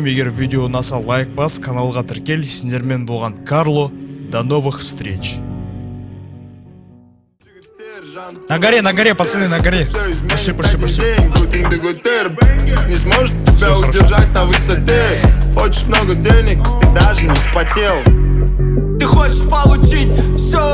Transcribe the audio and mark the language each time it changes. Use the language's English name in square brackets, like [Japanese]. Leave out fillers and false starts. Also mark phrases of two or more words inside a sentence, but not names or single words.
[Kazakh] Егер видео ұнаса лайк бас, каналға тіркел. Сіздермен болған [Russian] Карло. До новых встреч. На горе, пацаны, на горе. Пошли. Не сможет тебя удержать на высоте. Хочешь много денег, ты даже не вспотел. Ты хочешь получить все.